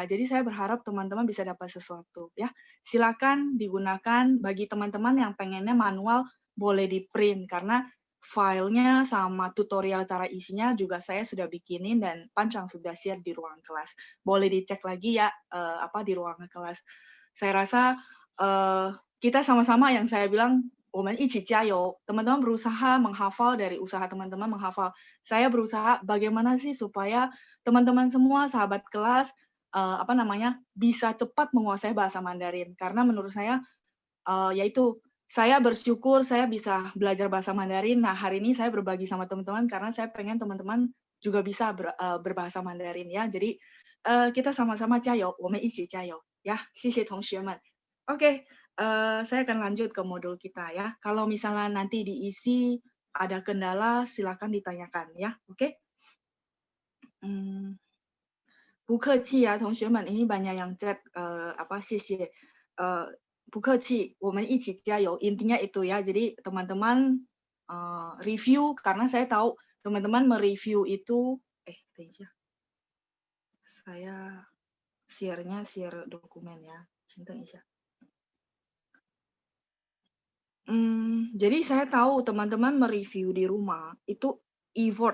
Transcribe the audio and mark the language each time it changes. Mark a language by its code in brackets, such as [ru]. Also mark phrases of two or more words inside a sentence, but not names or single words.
[id] Jadi saya berharap teman-teman bisa dapat sesuatu ya. Silakan digunakan bagi teman-teman yang pengennya manual, boleh di print karena filenya sama tutorial cara isinya juga saya sudah bikinin dan Pancang sudah share di ruang kelas. Boleh dicek lagi ya di ruang kelas. Saya rasa kita sama-sama yang saya bilang [zh] 我们一起加油. [id] Teman-teman berusaha menghafal dari usaha teman-teman menghafal. Saya berusaha bagaimana sih supaya teman-teman semua sahabat kelas bisa cepat menguasai bahasa Mandarin. Karena menurut saya yaitu saya bersyukur saya bisa belajar bahasa Mandarin. Nah, hari ini saya berbagi sama teman-teman karena saya pengen teman-teman juga bisa berbahasa Mandarin ya. Jadi kita sama-sama [zh] 加油, 我们一起加油 [id] ya. [zh] 谢谢同学们. [id] Oke, saya akan lanjut ke modul kita ya. Kalau misalnya nanti diisi ada kendala silakan ditanyakan ya. Oke. [zh] 不客气啊，同学们， [id] ini banyak yang chat [zh] 谢谢。不客气，我们一起加油。 [id] Intinya itu ya. Jadi teman-teman review karena saya tahu teman-teman mereview itu. Tunggu ya. Saya share dokumen ya. Tunggu. Jadi saya tahu teman-teman mereview di rumah itu effort.